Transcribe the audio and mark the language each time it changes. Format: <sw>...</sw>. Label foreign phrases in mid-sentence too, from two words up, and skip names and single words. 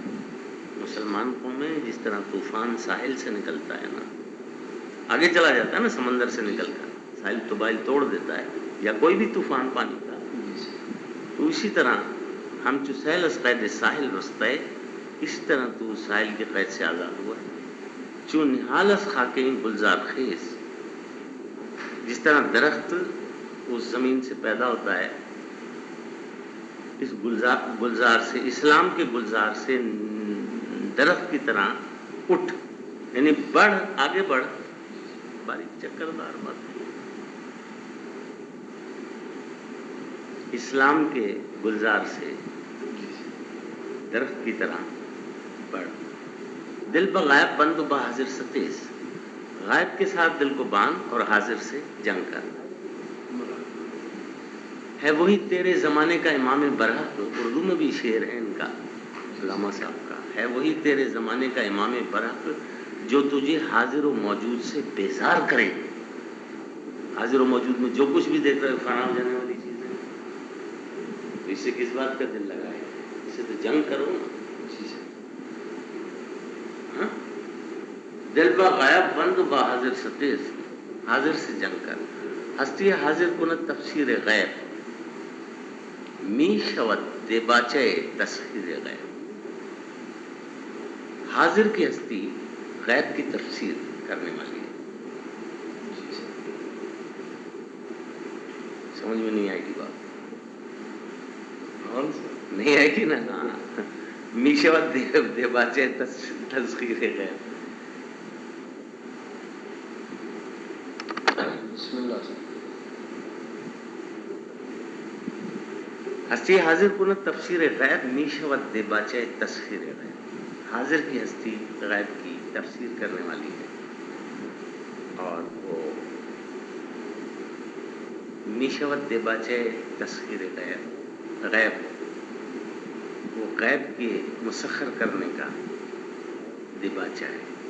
<ur>مسلمان قوم میں جس طرح طوفان ساحل سے نکلتا ہے نا، آگے چلا جاتا ہے نا سمندر سے نکل کر، ساحل تو بائل توڑ دیتا ہے یا کوئی بھی طوفان پانی کا، تو اسی طرح</ur> <fa>ہم چو سیل از قید ساحل</fa> <ur>رستا ہے، اس طرح تو ساحل کے قید سے آزاد ہوا ہے.</ur> <fa>چو نہال از خاک این گلزار خیز،</fa> <ur>جس طرح درخت اس زمین سے پیدا ہوتا ہے، اس گلزار سے، اسلام کے گلزار سے درخت کی طرح اٹھ، یعنی بڑھ، آگے بڑھ. باریک چکردار بات ہے. اسلام کے گلزار سے درخت کی طرح بڑھ.</ur> <fa>دل بغائب بند و بحاضر ستیز،</fa> <ur>غائب کے ساتھ دل کو باندھ اور حاضر سے جنگ کر. ہے وہی تیرے زمانے کا امام برحق، اردو میں بھی شعر ہے ان کا علامہ صاحب کا. ہے وہی تیرے زمانے کا امام برحق جو تجھے حاضر و موجود سے بیزار کرے. حاضر و موجود میں جو کچھ بھی دیکھ رہے فنا ہو جانے والی چیزیں، تو اس سے کس بات کا دل لگا ہے؟ اس سے تو جنگ کرو نا.</ur> <fa>دل با غائب بند با حاضر ستیز،</fa> <ur>حاضر سے جنگ کر.</ur> <fa>ہستی حاضر کند تفسیر غیب، می شود دیباچے تسخیر غیب.</fa> <ur>حاضر کی ہستی غیب کی تفسیر کرنے والی ہے. سمجھ میں نہیں آئے گی بات؟ نہیں آئے گی نا.</ur> <fa>می شود دیباچے تسخیر غیب.</fa> <ar>بسم اللہ.</ar> <fa>ہستی حاضر کند تفسیر غیب، می شود دیباچے تسخیر غیب.</fa> <ur>حاضر کی ہستی غیب کی تفسیر کرنے والی ہے، اور وہ</ur> <fa>میشوت دباچے تسخیر غیب،</fa> <ur>غیب وہ غیب کے مسخر کرنے کا دباچہ ہے۔</ur>